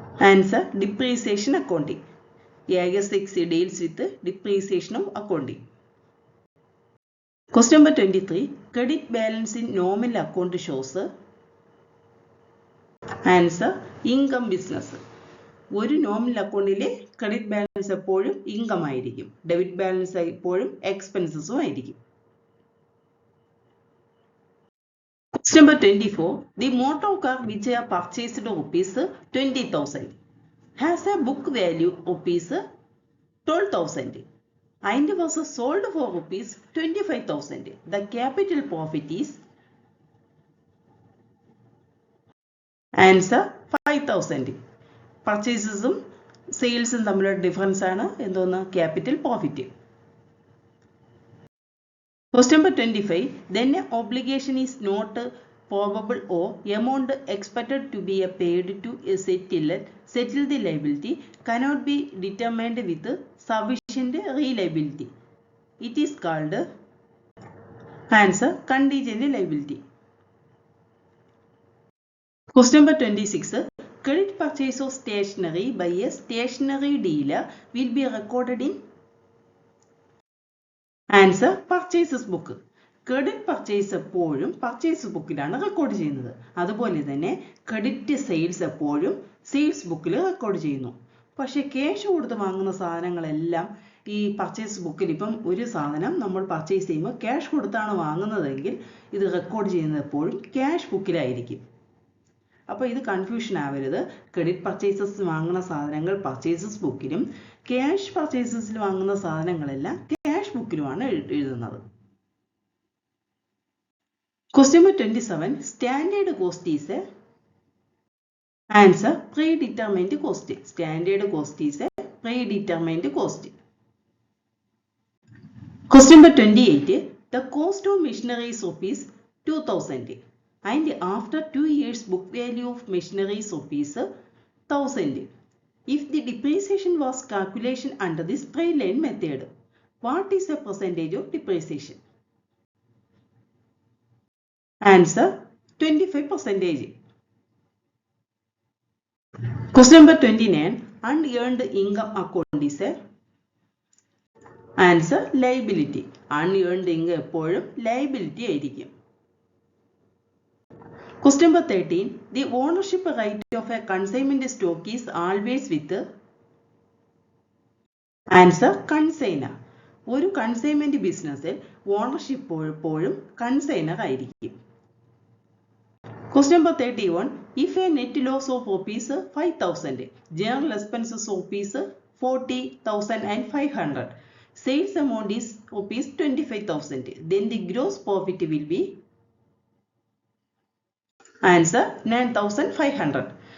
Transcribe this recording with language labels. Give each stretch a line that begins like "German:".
English: Answer: depreciation accounting. AS 6 deals with depreciation of accounting. Question number 23. Credit balance in nominal account shows? Answer: income business.
Malayalam: ഒരു nominal അക്കൗണ്ടിലെ credit balance എപ്പോഴും income ആയിരിക്കും, debit balance എപ്പോഴും എക്സ്പെൻസസും ആയിരിക്കും.
English: Question number 24. The motor car which are purchased rupees 20,000 has a book value rupees 12,000 and was sold for rupees 25,000. The capital profit is? Answer: 5,000.
Malayalam: പർച്ചേസസും സെയിൽസും തമ്മിലുള്ള difference ആണ് എന്തോന്ന്? Capital profit.
English: Question number 25. Then obligation is not probable or amount expected to be paid to settle the liability cannot be determined with sufficient reliability. It is called? Answer: contingent liability. Question number 26. credit purchase of stationery by a stationery dealer will be recorded in answer purchases book.
Malayalam: Credit purchase എപ്പോഴും purchase ബുക്കിലാണ് record ചെയ്യുന്നത്. അതുപോലെ തന്നെ credit sales എപ്പോഴും sales ബുക്കിൽ record ചെയ്യുന്നു. പക്ഷെ cash കൊടുത്ത് വാങ്ങുന്ന സാധനങ്ങളെല്ലാം ഈ പർച്ചേസ് ബുക്കിൽ, ഇപ്പം ഒരു സാധനം നമ്മൾ പർച്ചേസ് ചെയ്യുമ്പോൾ ക്യാഷ് കൊടുത്താണ് വാങ്ങുന്നതെങ്കിൽ ഇത് റെക്കോർഡ് ചെയ്യുന്നത് എപ്പോഴും ക്യാഷ് ബുക്കിലായിരിക്കും. അപ്പോൾ ഇത് കൺഫ്യൂഷൻ ആവരുത്. ക്രെഡിറ്റ് പർച്ചേസസ് വാങ്ങുന്ന സാധനങ്ങൾ പർച്ചേസസ് ബുക്കിലും, ക്യാഷ് പർച്ചേസസിൽ വാങ്ങുന്ന സാധനങ്ങളെല്ലാം ക്യാഷ് ബുക്കിലുമാണ് എഴുതുന്നത്.
English: Question number 27. Standard cost is a answer predetermined cost. Standard cost is a predetermined cost. Question number 28. The cost of machinery is rupees 2000 and after 2 years book value of machinery is rupees 1000. If the depreciation was calculation under the straight line method, what is the percentage of depreciation? Answer 25%. Question number 29. Unearned income account is a answer liability.
Malayalam: Unearned income എപ്പോഴും liability ആയിരിക്കും.
English: Question number 13. The ownership right of a consignment stock is always with answer consignor.
Malayalam: ഒരു consignment ബിസിനസ്സിൽ ownership എപ്പോഴും consignor ആയിരിക്കും.
English: Question number 31. If a net loss of rupees 5,000, general expenses of rupees 40,500, sales amount is rupees 25,000, then the gross profit will be answer 9,500.